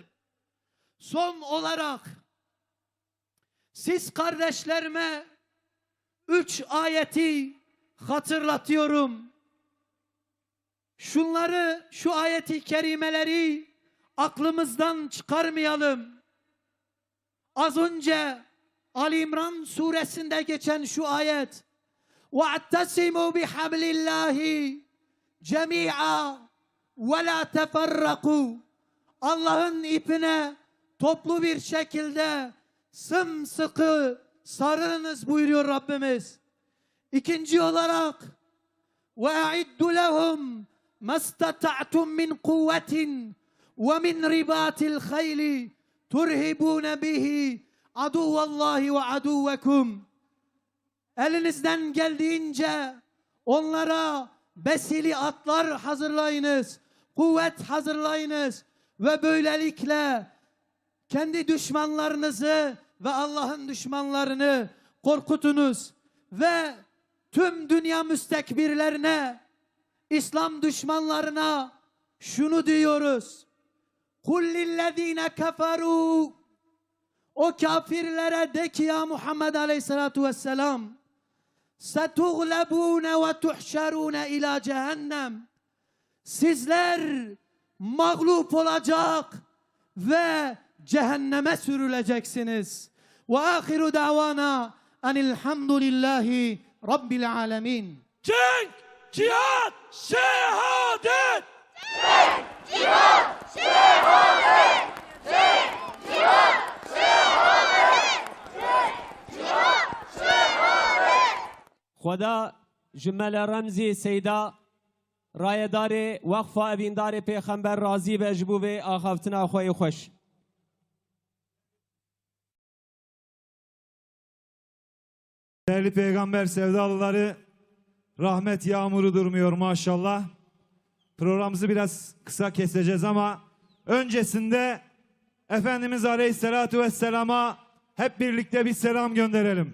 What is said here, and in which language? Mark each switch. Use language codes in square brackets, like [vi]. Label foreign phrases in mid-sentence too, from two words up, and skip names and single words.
[tr] Son olarak siz kardeşlerime 3 ayeti hatırlatıyorum. Şu ayeti kerimeleri aklımızdan çıkarmayalım. Az önce Ali İmran suresinde geçen şu ayet: [ar] وَاَعْتَسِمُوا بِحَبْلِ اللّٰهِ جَمِيعًا وَلَا تَفَرَّقُوا. [tr] Allah'ın ipine toplu bir şekilde sımsıkı sarılınız buyuruyor Rabbimiz. İkinci olarak [ar] وَاَعِدُّ لَهُمْ مَا اسْتَطَعْتُمْ مِنْ قُوَّةٍ وَمِنْ رِبَاطِ الْخَيْلِ تُرْهِبُونَ بِهِ عَدُوَّ اللّٰهِ وَعَدُوَّكُمْ. [tr] Elinizden geldiğince onlara besili atlar hazırlayınız, kuvvet hazırlayınız ve böylelikle kendi düşmanlarınızı ve Allah'ın düşmanlarını korkutunuz. Ve tüm dünya müstekbirlerine, İslam düşmanlarına şunu diyoruz: [ar] قُلْ لِلَّذ۪ينَ كَفَرُوا. [tr] O kafirlere de ki ya Muhammed [ar] عليه الصلاة والسلام: سَتُغْلَبُونَ وَتُحْشَرُونَ اِلٰى cehennem. [tr] Sizler mağlup olacak ve cehenneme sürüleceksiniz. [ar] وَآخِرُ دَعْوَانَا أَنِ الْحَمْدُ لِلّٰهِ رب العالمين. [tr] Cenk, cihat, şehadet. خدا جمل رمزی سیدا رایدار وقف ابیندار پیغمبر راضی به جبوب آخافتنا خوی خوش. Değerli peygamber sevdalıları, rahmet yağmuru durmuyor maşallah. Programımızı biraz kısa keseceğiz ama öncesinde Efendimiz [ar] عليه الصلاة والسلام [tr] hep birlikte bir selam gönderelim.